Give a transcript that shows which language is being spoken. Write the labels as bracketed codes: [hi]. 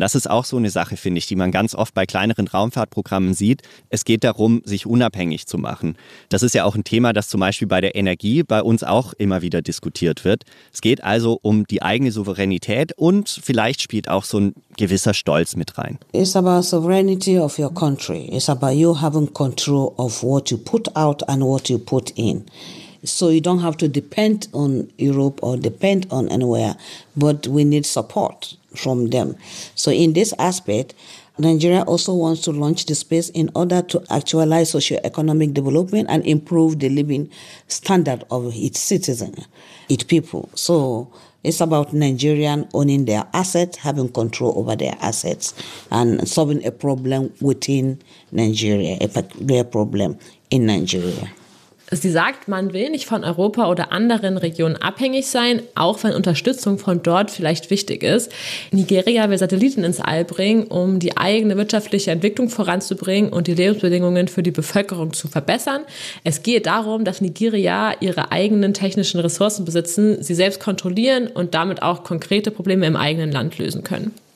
[de] Das ist auch so eine Sache, finde ich, die man ganz oft bei kleineren Raumfahrtprogrammen sieht. Es geht darum, sich unabhängig zu machen. Das ist ja auch ein Thema, das zum Beispiel bei der Energie bei uns auch immer wieder diskutiert wird. Es geht also um die eigene Souveränität und vielleicht spielt auch so ein gewisser Stolz mit rein. [en] It's about sovereignty of your country. It's about you having control of what you put out and what you put in. So you don't have to depend on Europe or depend on anywhere, but we need support from them. So in this aspect, Nigeria also wants to launch the space in order to actualize socioeconomic development and improve the living standard of its citizens, its people. So it's about Nigerians owning their assets, having control over their assets, and solving a problem within Nigeria, a particular problem in Nigeria. [de] Sie sagt, man will nicht von Europa oder anderen Regionen abhängig sein, auch wenn Unterstützung von dort vielleicht wichtig ist. Nigeria will Satelliten ins All bringen, um die eigene wirtschaftliche Entwicklung voranzubringen und die Lebensbedingungen für die Bevölkerung zu verbessern. Es gehe darum, dass Nigeria ihre eigenen technischen Ressourcen besitzen, sie selbst kontrollieren und damit auch konkrete Probleme im eigenen Land lösen können.